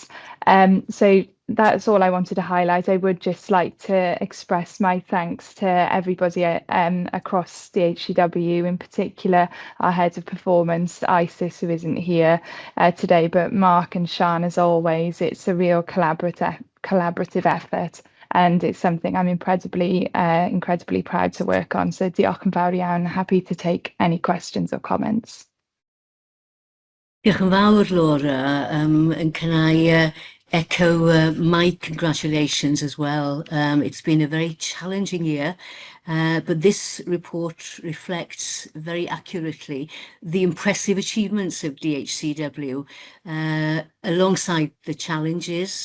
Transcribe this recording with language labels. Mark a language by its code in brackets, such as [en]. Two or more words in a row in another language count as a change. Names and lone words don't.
[en] So that's all I wanted to highlight. I would just like to express my thanks to everybody across the HCW, in particular our head of performance, Isis, who isn't here today, but Mark and Sian, as always. It's a real collaborative effort, and it's something I'm incredibly proud to work on. [cy] So diolch yn fawr iawn. [en] Happy to take any questions or comments. [cy] Diolch yn fawr, [en] Laura, and can I echo my congratulations as well. It's been a very challenging year, but this report reflects very accurately the impressive achievements of DHCW alongside the challenges.